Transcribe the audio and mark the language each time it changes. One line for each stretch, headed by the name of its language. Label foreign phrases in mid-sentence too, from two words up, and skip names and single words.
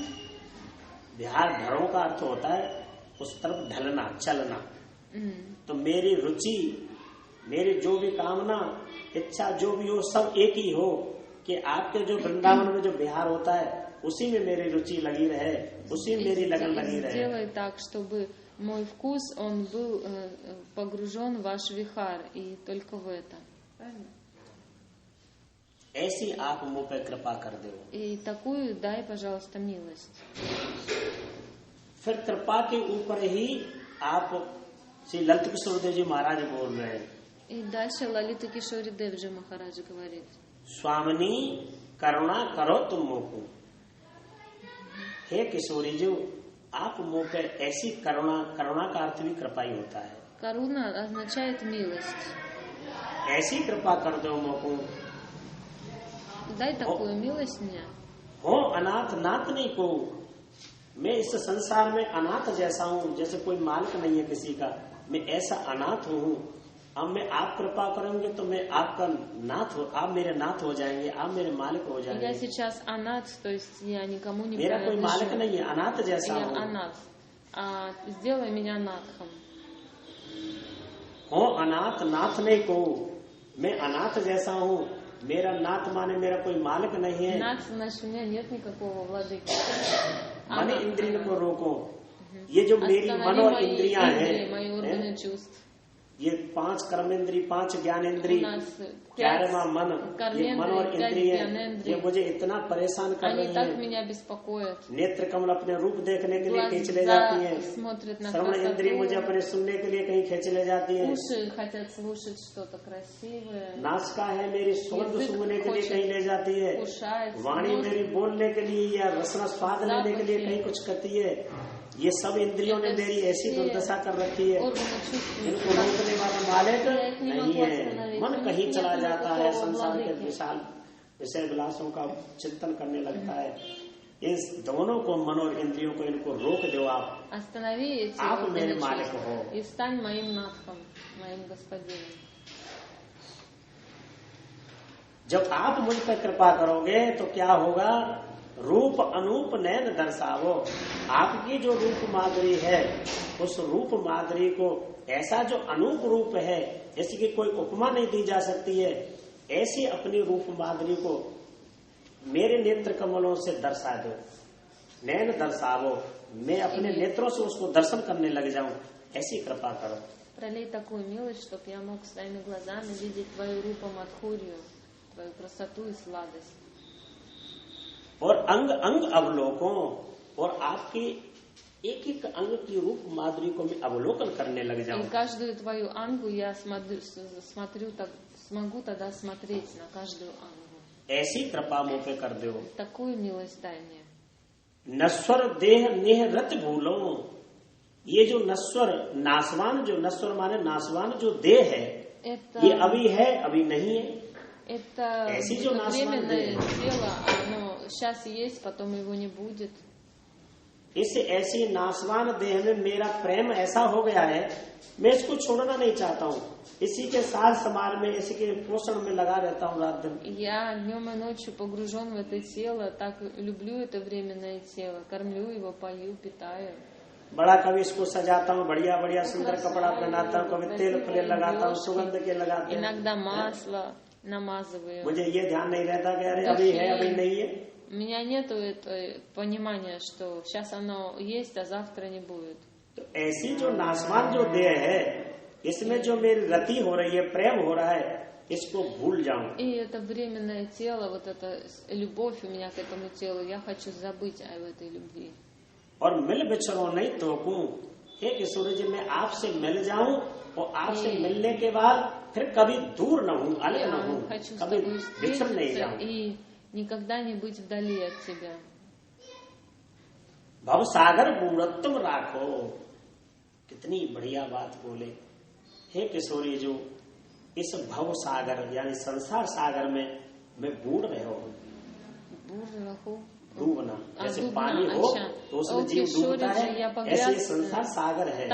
Hindi: बिहार धरों का अर्थ होता है उस तरफ ढलना, चलना। तो मेरी रुचि, मेरी जो भी कामना, इच्छा जो भी हो, सब एक ही हो कि आपके जो वृंदावन में जो बिहार होता है उसी में मेरी रुचि लगी रहे, उसी में मेरी लगन लगी रहे।
Russian: Сделай так, чтобы мой вкус он был погружен в ваш вихар, и только в это. Правильно?
Hindi: ऐसी आप मुझ पे कृपा कर दो।
Russian: И такую дай, пожалуйста, милость.
Hindi: फिर कृपा के ऊपर ही आप श्री ललित किशोर देव जी महाराज बोल रहे हैं।
Russian: И дальше Лалита Кишори Девджи Махараджа говорит.
Hindi: स्वामिनी करुणा करो तुम मोको। हे किशोरी जी, आप मुझ पे ऐसी करुणा, करुणा का अर्थ भी कृपा ही होता है।
Russian: Каруна означает милость.
Hindi: ऐसी कृपा कर दो मोको।
Russian: Дай такую милость мне.
Hindi: हो अनाथ नाथ नहीं को, मैं इस संसार में अनाथ जैसा हूँ, जैसे कोई मालिक नहीं है किसी का, मैं ऐसा अनाथ हूँ। अब मैं आप कृपा करेंगे तो मैं आपका नाथ हो, आप मेरे नाथ हो जाएंगे, आप मेरे मालिक हो जाएंगे।
Russian: Я сейчас анат, то есть я никому не
Hindi: मेरा कोई मालिक
Russian: принадлежу.
Hindi: नहीं है, अनाथ जैसा
Russian: Я
Hindi: हूँ।
Russian: анат. Сделай меня नाथом.
Hindi: हो अनाथ नाथ नहीं को, मैं अनाथ जैसा हूँ, मेरा नाथ माने मेरा कोई मालिक नहीं है।
Russian: Нат, значит, у меня нет никакого владыки.
Hindi: मन इंद्रियों को रोको। ये जो मेरी मन
Russian: Останови
Hindi: और
Russian: мои
Hindi: इंद्रियां
Russian: индрии, мои
Hindi: हैं,
Russian: органы चувств.
Hindi: ये 5 कर्मेंद्री, 5 ज्ञानेंद्री,
Russian: У нас
Hindi: 11वां मन, ये मन और 5 इंद्रिय, ज्ञानेंद्रिय. ये मुझे इतना परेशान कर
Russian: Они
Hindi: रही
Russian: так
Hindi: हैं।
Russian: меня बеспокоят.
Hindi: नेत्र कमल अपने रूप देखने के लिए खींच ले जाती है।
Russian: Глаза смотрят на
Hindi: श्रवण इंद्रिय मुझे
Russian: красоту.
Hindi: अपने सुनने के लिए कहीं खींच ले जाती है।
Russian: Уши хотят слушать что-то красивое.
Hindi: नासिका है मेरी सुगंध सूंघने के लिए कहीं ले जाती है।
Russian: Кушает.
Hindi: वाणी मेरी बोलने के लिए या रसना स्वाद लेने के लिए कहीं कुछ करती है। ये सब इंद्रियों ने मेरी ऐसी दुर्दशा कर रखी है।
Russian: Органы чувств.
Hindi: इनको रोकने वाला मालिक नहीं है। मन कहीं चला जाता है, संसार के विशाल विषय विलासों का चिंतन करने लगता है। इस दोनों को, मन और इंद्रियों को, इनको रोक दो आप।
Russian: Останови эти
Hindi: आप
Russian: органы
Hindi: मेरे
Russian: чувств
Hindi: मालिक हो।
Russian: и стань моим надхом, моим господином.
Hindi: जब आप मुझ पर कृपा करोगे तो क्या होगा? रूप अनूप नैन दर्शावो। आपकी जो रूप माधुरी है, उस रूप माधुरी को ऐसा जो अनूप रूप है, जैसे कि कोई उपमा नहीं दी जा सकती है, ऐसी अपनी रूप माधुरी को मेरे नेत्र कमलों से दर्शा दो। नैन दर्शावो, मैं अपने नेत्रों से उसको दर्शन करने लग जाऊं, ऐसी कृपा करो।
Russian: Пролей такую милость, чтобы я мог своими глазами видеть твою рупа Мадхурью, твою красоту и сладость.
Hindi: और अंग अंग अवलोकों, और आपकी एक एक अंग की रूप माधुरी को मैं अवलोकन करने लग
Russian: И
Hindi: जाऊं।
Russian: каждую твою ангу я смогу тогда смотреть на каждую ангу.
Hindi: ऐसी कृपा मुझ पे कर दो।
Russian: Такую милость дай мне.
Hindi: नश्वर देह नेह रत भूलो। ये जो नश्वर, नासवान, जो नश्वर माने नासवान जो देह है,
Russian: Это,
Hindi: ये अभी है, अभी नहीं है।
Russian: это
Hindi: ऐसी जो नासवान
Russian: временное
Hindi: देह।
Russian: тело, оно сейчас есть, потом его не будет.
Hindi: इस ऐसी नासवान देह में मेरा प्रेम ऐसा हो गया है, मैं इसको छोड़ना नहीं चाहता हूँ। इसी के साथ समाज में, इसी के पोषण में लगा रहता हूँ रात दिन।
Russian: Я днем и ночью погружен в это тело, так люблю это временное тело, кормлю его, пою, питаю.
Hindi: बड़ा कभी इसको सजाता हूँ, बढ़िया बढ़िया सुंदर कपड़ा पहनाता हूँ, कभी तेल फले लगाता हूँ, सुगंध के लगाते हैं।
Russian: Иногда масло намазываю.
Hindi: मुझे ये ध्यान नहीं रहता कि अरे अभी है, अभी नहीं है।
Russian: У меня нету этого понимания, что сейчас оно есть, а завтра не будет.
Hindi: तो ऐसी जो नासवान जो देह है, इसमें जो मेरी रति हो रही है, प्रेम हो रहा है, इसको भूल जाऊं।
Russian: И это временное тело, вот эта любовь у меня к этому телу, я хочу забыть об этой любви.
Hindi: और मिल बिछड़ो नहीं तोकूं। हे किशोर जी, मैं आपसे मिल जाऊं और आपसे मिलने के बाद फिर कभी दूर न हूं, अलग न हूं,
Russian: Я хочу с
Hindi: कभी
Russian: тобой
Hindi: बिछड़ नहीं
Russian: встретиться
Hindi: जाऊं।
Russian: и никогда не быть вдали от тебя.
Hindi: भव सागर पूरत्तम राखो। कितनी बढ़िया बात बोले। हे किशोरी जो इस भव सागर यानी संसार सागर में मैं बूढ़ रहो हूँ। डूबना, जैसे पानी हो तो उसमें जीव डूबता है, ऐसे ये संसार सागर है।